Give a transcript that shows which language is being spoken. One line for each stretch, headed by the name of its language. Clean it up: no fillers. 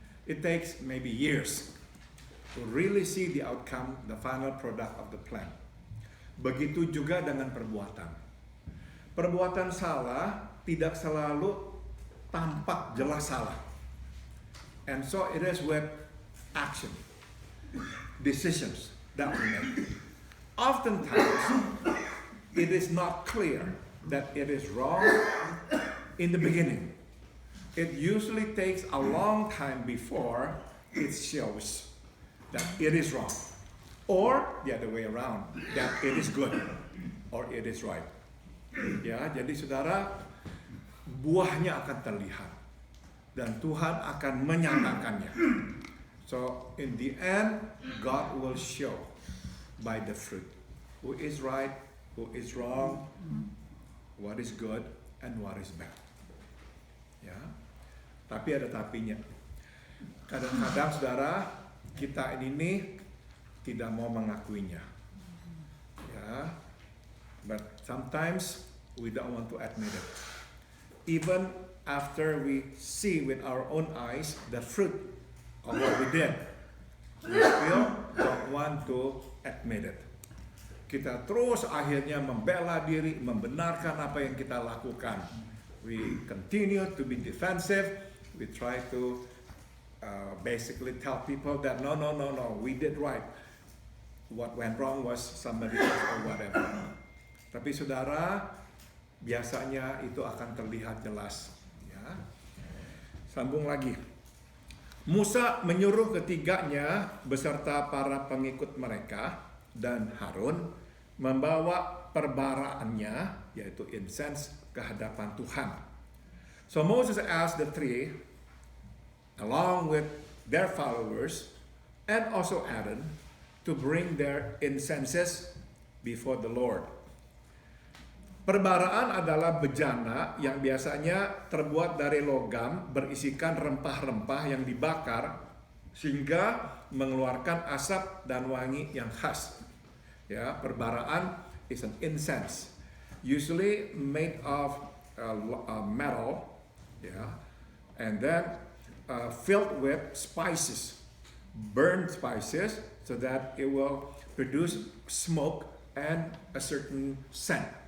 English: It takes maybe years to really see the outcome, the final product of the plant.
Indonesian: Begitu juga dengan perbuatan. Perbuatan salah tidak selalu tampak jelas salah.
English: And so it is with action, decisions that we make. Oftentimes, it is not clear that it is wrong in the beginning. It usually takes a long time before it shows that it is wrong, or the other way around, that it is good or it is right.
Indonesian: Ya, jadi saudara, buahnya akan terlihat dan Tuhan akan menyatakannya.
English: So in the end, God will show by the fruit who is right, who is wrong, what is good and what is bad.
Indonesian: Ya, tapi ada tapinya. Kadang-kadang saudara, kita ini tidak mau mengakuinya.
English: Ya, but sometimes we don't want to admit it. Even after we see with our own eyes the fruit of what we did, we still don't want to admit it.
Indonesian: Kita terus akhirnya membela diri, membenarkan apa yang kita lakukan.
English: We continue to be defensive. We try to basically tell people that no, we did right. What went wrong was somebody else or whatever.
Indonesian: Tapi saudara, biasanya itu akan terlihat jelas. Ya. Sambung lagi. Musa menyuruh ketiganya beserta para pengikut mereka dan Harun membawa perbaraannya, yaitu incense, ke hadapan Tuhan.
English: So Moses asked the three, along with their followers, and also Aaron, to bring their incenses before the Lord.
Indonesian: Perbaraan adalah bejana yang biasanya terbuat dari logam berisikan rempah-rempah yang dibakar sehingga mengeluarkan asap dan wangi yang khas.
English: Ya, perbaraan is an incense, usually made of metal, yeah, and then filled with spices, burned spices, so that it will produce smoke and a certain scent.